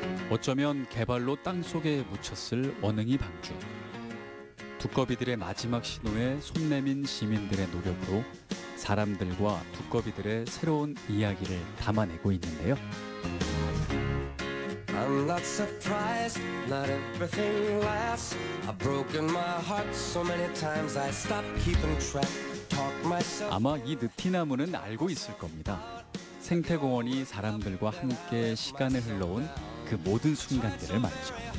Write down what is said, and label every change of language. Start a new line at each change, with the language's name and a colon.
Korean: 어쩌면 개발로 땅속에 묻혔을 원흥이 방죽. 두꺼비들의 마지막 신호에 손 내민 시민들의 노력으로 사람들과 두꺼비들의 새로운 이야기를 담아내고 있는데요.
English: I'm not surprised, not everything lasts. I've broken my heart so many times I stopped keeping track. Talk myself.
Korean: 아마 이 느티나무는 알고 있을 겁니다. 생태공원이 사람들과 함께 시간을 흘러온 그 모든 순간들을 말이죠.